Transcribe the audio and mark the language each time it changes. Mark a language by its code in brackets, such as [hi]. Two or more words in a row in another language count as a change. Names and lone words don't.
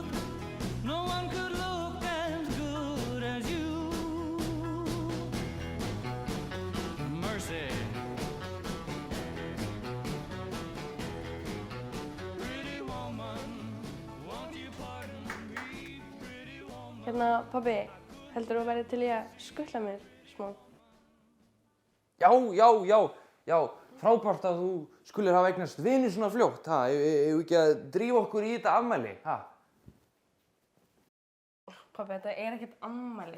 [en] No one could look as good as you. Mercy. Pretty woman, won't you pardon me? Pretty woman. [is] Hérna, pabbi, heldur þú að verði til í að skutla mér smá? Já, frábært að þú skulir hafa eignast vini svona fljótt, ha? Eigum við ekki að drífa okkur í þetta afmæli, ha? Pabbi, þetta er ekkert ammæli.